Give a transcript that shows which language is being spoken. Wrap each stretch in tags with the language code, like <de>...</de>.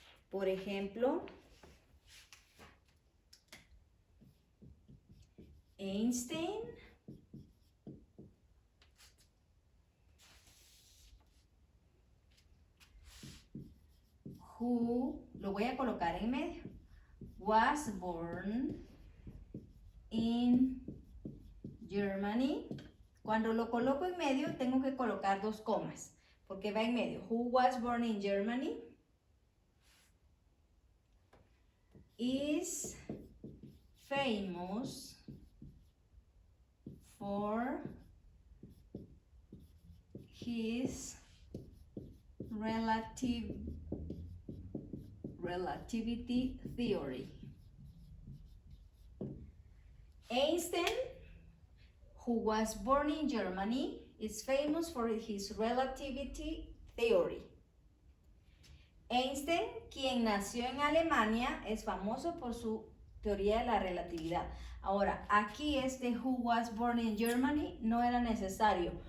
<es>Por ejemplo, Einstein</es> <en>who,</en> <es>lo voy a colocar en medio,</es> <en>was born in Germany.</en> <es>Cuando lo coloco en medio tengo que colocar dos comas porque va en medio.</es> <en>Who was born in Germany is famous for his relativity theory. Einstein, who was born in Germany, is famous for his relativity theory.</en> <es>Einstein, quien nació en Alemania, es famoso por su teoría de la relatividad. Ahora, aquí este</es> <en>who was born in Germany</en> <es>no era necesario.</es>